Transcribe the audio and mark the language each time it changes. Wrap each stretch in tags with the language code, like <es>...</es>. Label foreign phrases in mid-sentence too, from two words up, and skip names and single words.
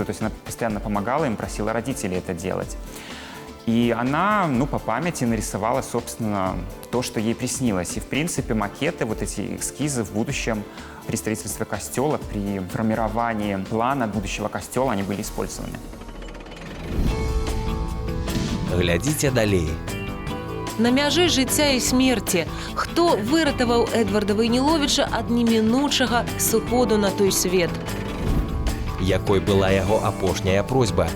<ru>То есть она постоянно помогала им, просила родителей это делать. И она, по памяти нарисовала, собственно, то, что ей приснилось. И, в принципе, макеты, вот эти эскизы в будущем при строительстве костела, при формировании плана будущего костела, они были использованы.</ru> <be>Глядзіце далей. На мяжы жыцця і смерці. Хто выратаваў Эдварда Вайніловіча ад немінучага сыходу на той свет? Якой была яго апошняя просьба?</be>